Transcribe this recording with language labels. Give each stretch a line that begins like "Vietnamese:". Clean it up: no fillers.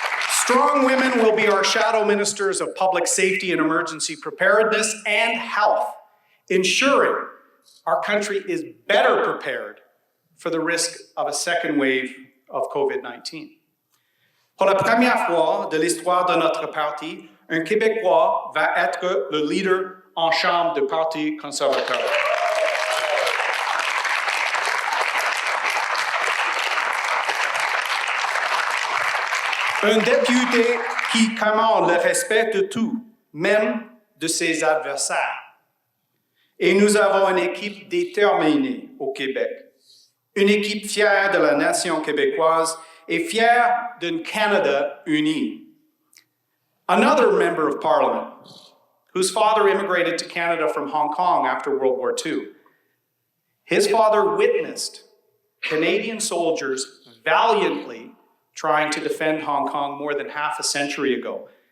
English: Strong women will be our shadow ministers of public safety and emergency preparedness and health, ensuring our country is better prepared for the risk of a second wave of COVID-19.
French: Pour la première fois de l'histoire de notre parti, un Québécois va être le leader en chambre du Parti conservateur. Un député qui commande le respect de tous, même de ses adversaires. Et nous avons une équipe déterminée au Québec, une équipe fière de la nation québécoise et fière d'un Canada uni.
English: Another member of Parliament, whose father immigrated to Canada from Hong Kong after World War II. His father witnessed Canadian soldiers valiantly trying to defend Hong Kong more than half a century ago.